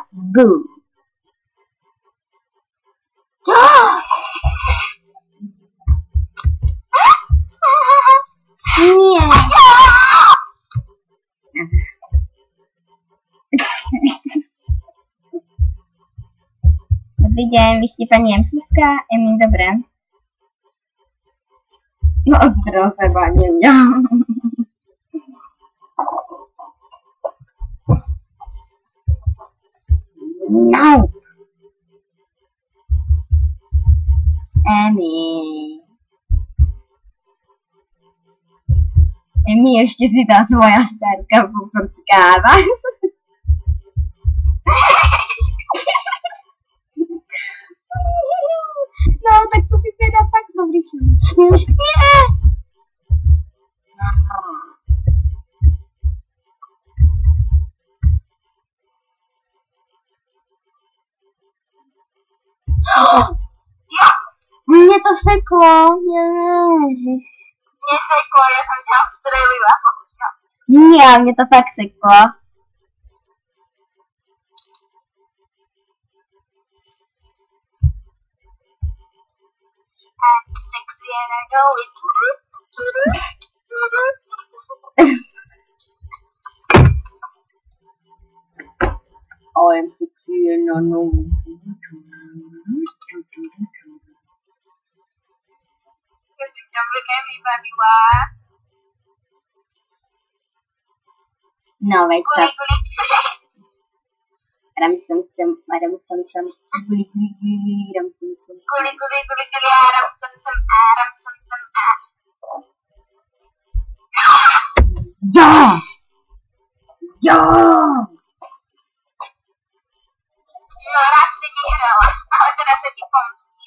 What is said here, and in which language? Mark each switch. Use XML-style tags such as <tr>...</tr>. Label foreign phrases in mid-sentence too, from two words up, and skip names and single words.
<sk>Bú. Nie. Dobrý deň, vy ste pani Emsuska? Emi, dobre. No, odstrel seba, nie mňa. No. Emi. Emi, ještě si ta tvoja starka poprtkáva. No, tak to si teda fakt dobrý šel. Už nie! Mně to seklo, ježiš. Mne seklo, ja som ťa odstrelila, bohužiaľ. Nie, mně to fakt seklo.</sk> <en>I'm sexy and I know it. I'm sexy and I know it.</en> <sk>Čo si v tom vybemi, babila? No, veď Guli, tak. guli. Ram sam, guli, guli, guli, ram sam. Guli, guli, guli, guli, aram, sam, aram, sam, a. Ja! Ja! No, raz si nehrala, ale teraz sa ti pomstím.</sk>